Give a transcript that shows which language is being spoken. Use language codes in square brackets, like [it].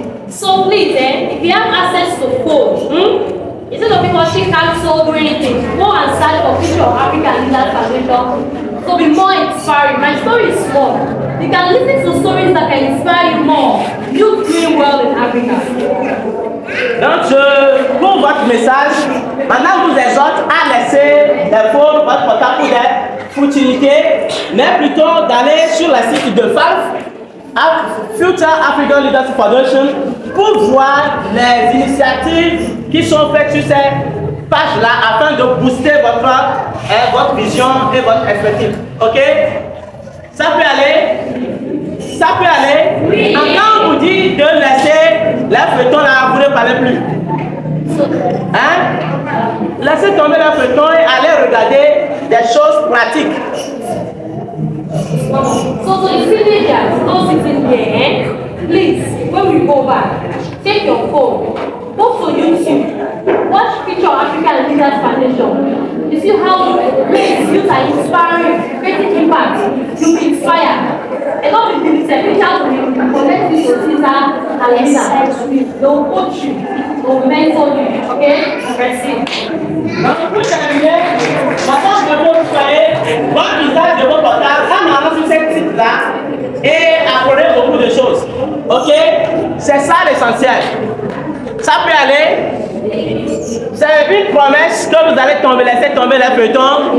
[en] So please, if you have access to phone, instead of people watching council or anything, go and search for picture of African Leaders Foundation. So be more inspiring. My story is small. You can listen to stories that can inspire you more. You doing well in Africa. [fr] Donc, pour votre message, maintenant je vous exhorte à laisser les phones, votre portable pour des futilités, mais plutôt d'aller sur le site de FAF, Future African Leaders Foundation, pour voir les initiatives qui sont faites sur ces pages-là afin de booster votre vision et votre perspective. Ok? Ça peut aller? Ça peut aller? Oui. Quand on vous dit de laisser les feuilletons là, vous ne parlez plus. Hein? Laissez tomber les feuilletons et allez regarder des choses pratiques. [en] So the teenagers don't sit in here, please, when we go back, take your phone, go to YouTube, watch Future African Leaders Foundation. You see how these youth are inspiring, creating impact. You'll be inspired. And not with the pictures will connect you to Caesar and Lisa. They'll coach you, they'll mentor you, okay? [fr] Merci. Donc, pour terminer, maintenant je veux vous faire votre usage de vos portables en allant sur cette site-là et apprenez beaucoup de choses. Ok? C'est ça l'essentiel. Ça peut aller. C'est une promesse que vous allez laisser tomber les feuilletons.